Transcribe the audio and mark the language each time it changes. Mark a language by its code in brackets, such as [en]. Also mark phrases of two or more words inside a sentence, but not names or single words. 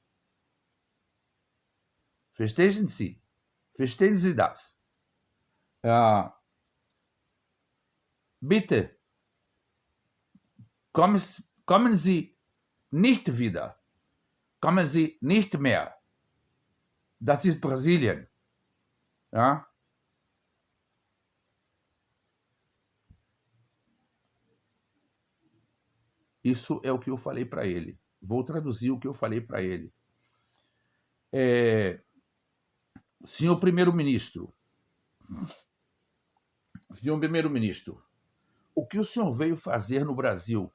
[de] Verstehen Sie? Verstehen Sie das? Bitte, kommen Sie nicht wieder. Kommen Sie nicht mehr. Das ist Brasilien. Ja? [pt] Isso é o que eu falei para ele. Vou traduzir o que eu falei para ele. Senhor primeiro-ministro, o que o senhor veio fazer no Brasil?